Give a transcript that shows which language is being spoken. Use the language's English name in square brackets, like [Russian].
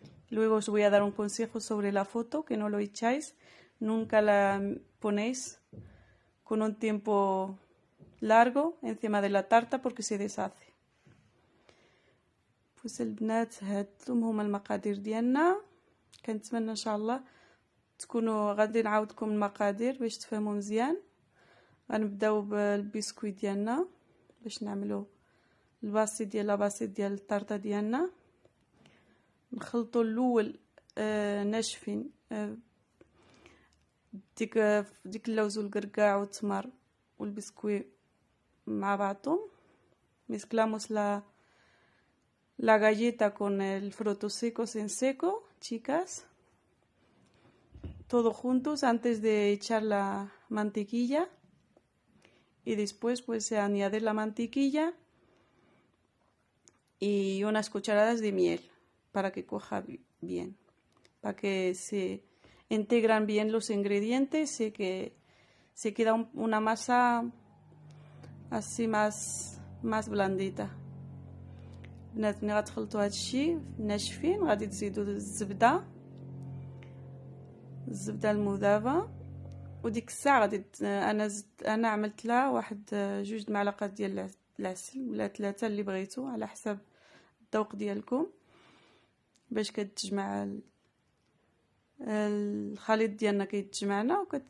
[Spanish] Luego os voy a dar un consejo sobre la foto, que no lo echáis, nunca la ponéis con un tiempo largo encima de la tarta porque se deshace. [Arabic] pues البنات هادهم هما المقادير ديالنا. كنتمنى ان شاء الله تكونوا غادي نعاودكم المقادير باش تفهموا مزيان. غنبداو بالبسكويت ديالنا باش نعملوا الباسي ديال لاباسي ديال الطرطه ديالنا. نخلطوا الاول ناشفين ديك اللوز والقرقاع والتمر والبسكويت مع بعضهم. [Spanish] mezclamos la galleta con el frutos secos en seco, chicas, todo juntos antes de echar la mantequilla, y después pues añadir la mantequilla y unas cucharadas de miel para que cuaja bien, para que se integran bien los ingredientes y que se queda una masa así más blandita. [Arabic] البنات ملي غتخلطوا هذا الشيء ناشفين غادي تزيدوا الزبده المذابه، وديك الساعه غادي انا عملت لها واحد 2 معلقات ديال العسل ولا 3 اللي بغيتو على حسب الذوق ديالكم، باش كتجمع الخليط ديالنا كيتجمعنا